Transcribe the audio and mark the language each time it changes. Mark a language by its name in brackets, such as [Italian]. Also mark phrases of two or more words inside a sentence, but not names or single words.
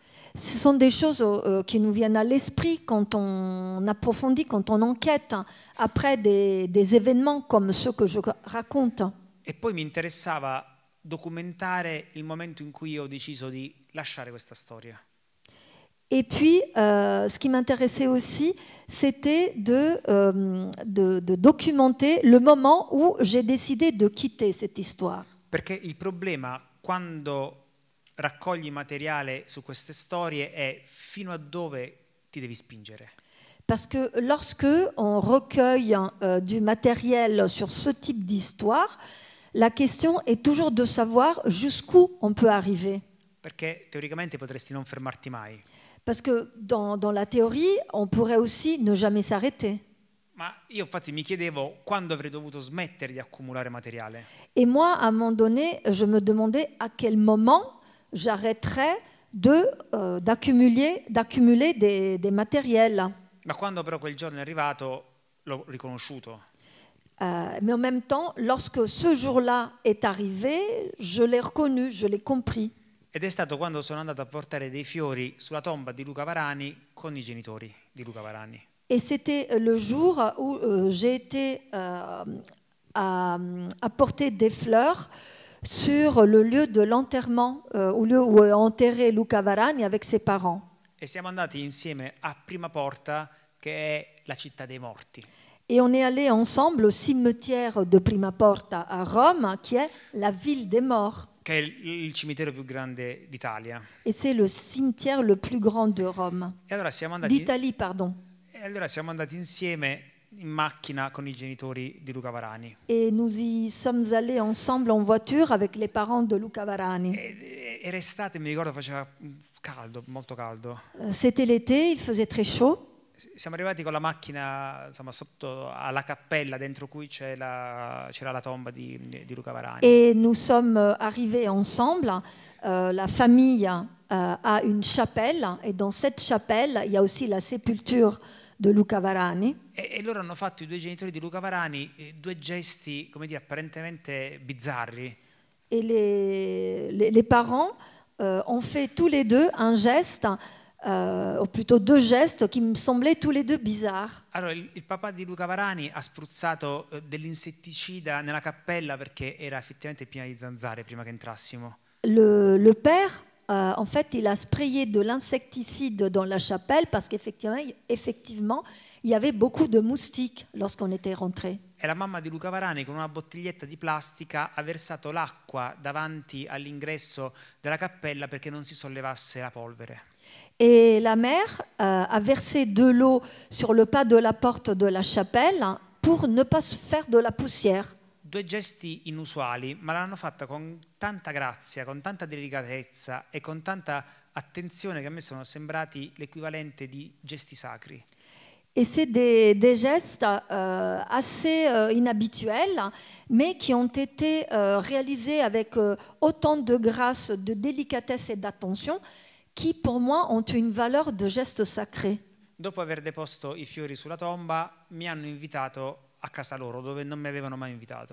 [French] Ce sont des choses qui nous viennent à l'esprit quand on approfondit, quand on enquête après des événements comme ceux que je raconte. [Italian] E poi mi interessava documentare il momento in cui ho deciso di lasciare questa storia. [French] Et puis, ce qui m'intéressait aussi, c'était de documenter le moment où j'ai décidé de quitter cette histoire. [Italian] Perché il problema quando raccogli materiale su queste storie è fino a dove ti devi spingere. [French] Parce que lorsque on recueille du matériel sur ce type d'histoire, la question est toujours de savoir jusqu'où on peut arriver. [Italian] Perché teoricamente potresti non fermarti mai. [French] Parce que dans la théorie, on pourrait aussi ne jamais s'arrêter. [Italian] Ma io infatti mi chiedevo quando avrei dovuto smettere di accumulare materiale. [French] Et moi, à un moment donné, je me demandais à quel moment j'arrêterais d'accumuler des matériels. [Italian] Ma quando però quel giorno è arrivato, l'ho riconosciuto. [French] Mais en même temps, lorsque ce jour-là est arrivé, je l'ai reconnu, je l'ai compris. [Italian] Ed è stato quando sono andato a portare dei fiori sulla tomba di Luca Varani con i genitori di Luca Varani. [French] Et c'était le jour où j'ai été apporter des fleurs sur le lieu de l'enterrement, au lieu où est enterré Luca Varani avec ses parents. [Italian] E siamo andati insieme a Prima Porta, che è la città dei morti. [French] Et on est allé ensemble au cimetière de Prima Porta à Rome, qui est la ville des morts. [Italian] Che è il cimitero più grande d'Italia. [French] Et c'est le cimetière le plus grand de Rome. [Italian] E allora siamo andati [French] D'Italie, pardon. [Italian] E allora siamo andati insieme in macchina con i genitori di Luca Varani. [French] Et nous y sommes allés ensemble en voiture avec les parents de Luca Varani. [Italian] Era estate, mi ricordo, faceva caldo, molto caldo. [French] C'était l'été, il faisait très chaud. [Italian] Siamo arrivati con la macchina, insomma, sotto alla cappella dentro cui c'era la tomba di Luca Varani. [French] Et nous sommes arrivés ensemble. La famille a une chapelle, et dans cette chapelle, il y a aussi la sépulture de Luca Varani. [Italian] E loro hanno fatto, i due genitori di Luca Varani, due gesti, come dire, apparentemente bizzarri. [French] Et les parents ont fait tous les deux un geste, ou plutôt deux gestes qui me semblaient tous les deux bizarres. [Italian] Allora, il papà di Luca Varani ha spruzzato dell'insetticida nella cappella perché era effettivamente piena di zanzare prima che entrassimo. [French] Le père, en fait, il a sprayé de l'insecticide dans la chapelle parce qu'effectivement, il y avait beaucoup de moustiques lorsqu'on était rentré. [Italian] E la mamma di Luca Varani, con una bottiglietta di plastica, ha versato l'acqua davanti all'ingresso della cappella perché non si sollevasse la polvere. [French] Et la mère a versé de l'eau sur le pas de la porte de la chapelle pour ne pas faire de la poussière. [Italian] Due gesti inusuali, ma l'hanno fatta con tanta grazia, con tanta delicatezza e con tanta attenzione che a me sono sembrati l'equivalente di gesti sacri. [French] Et c'est des gestes assez inhabituels, mais qui ont été réalisés avec autant de grâce, de délicatesse et d'attention, qui pour moi ont une valeur de geste sacré. [Italian] Dopo aver deposto i fiori sulla tomba, mi hanno invitato a casa loro, dove non mi avevano mai invitato.